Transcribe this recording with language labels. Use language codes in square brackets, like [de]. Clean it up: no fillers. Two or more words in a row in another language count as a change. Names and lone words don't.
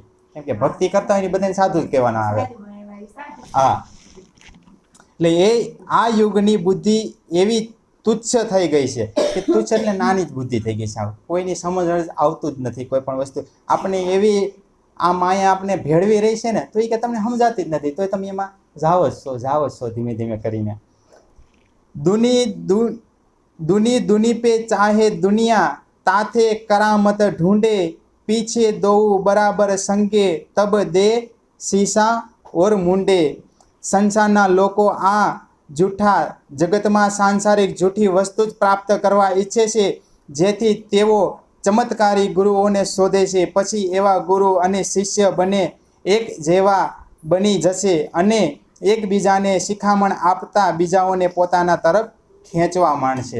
[gu] કેમ કે ભક્તિ કરતા હોય બધાને સાધુ જ કહેવાના આવે. હા, એટલે એ આ યુગની બુદ્ધિ એવી તુચ્છ થઈ ગઈ છે કે તુચ્છ એટલે નાની જ બુદ્ધિ થઈ ગઈ છે. કોઈની સમજ આવતું જ નથી કોઈ પણ વસ્તુ. આપણે એવી આ માયા આપણે ભેળવી રહી છે ને, તો એ કે તમને સમજાતી જ નથી, તો તમે એમાં જાઓ જ છો ધીમે ધીમે કરીને. [hi] दुनी पे चाहे दुनिया, ताथे करामत ढूंढे, पीछे दो बराबर संगे, तब दे शीशा और मुंडे. [gu] સંસારના લોકો આ જૂઠા જગતમાં સાંસારિક જૂઠી વસ્તુ જ પ્રાપ્ત કરવા ઈચ્છે છે, જેથી તેઓ ચમત્કારી ગુરુઓને શોધે છે. પછી એવા ગુરુ અને શિષ્ય બંને એક જેવા બની જશે અને એકબીજાને શિખામણ આપતા બીજાઓને પોતાના તરફ ખેંચવા માંડશે.